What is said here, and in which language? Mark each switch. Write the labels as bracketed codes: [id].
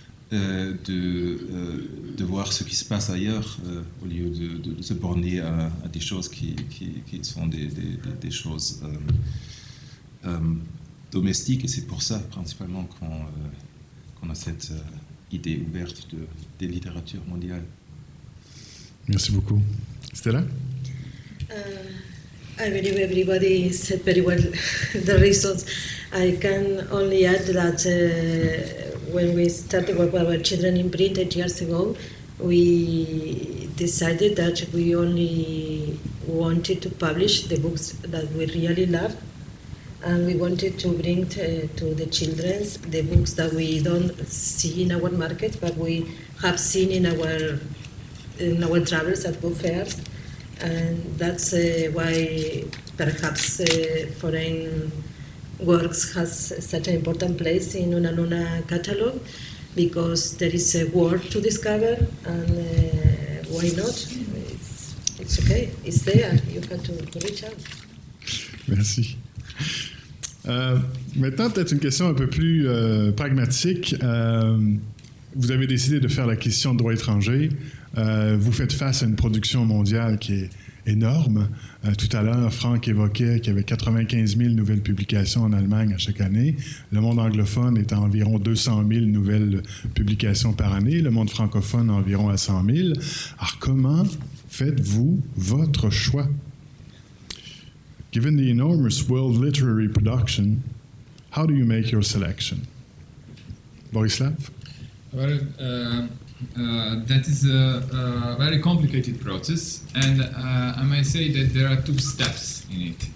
[fr] de voir ce qui se passe ailleurs au lieu de se borner à des choses qui sont des choses domestiques. Et c'est pour ça principalement qu'on a cette idée ouverte des littératures mondiales. Merci beaucoup. Stella? [en] I believe everybody said very well the reasons. I can only add that when we started with our children in print 8 years ago, we decided that we only wanted to publish the books that we really love, and we wanted to bring to the children the books that we don't see in our market, but we have seen in our travels at book fairs. And that's why perhaps foreign works has such an important place in Unanuna catalog, because there is a world to discover, and why not? It's okay, it's there, you have to reach out. [fr] Merci. Maintenant, peut-être une question un peu plus pragmatique. Vous avez décidé de faire l'acquisition de droits étrangers. Vous faites face à une production mondiale qui est énorme. Tout à l'heure, Franck évoquait qu'il y avait 95 000 nouvelles publications en Allemagne à chaque année. Le monde anglophone est à environ 200 000 nouvelles publications par année. Le monde francophone environ à 100 000. Alors, comment faites-vous votre choix? [en] Given the enormous world literary production, how do you make your selection? Borislav? Well, that is a very complicated process, and I may say that there are 2 steps in it.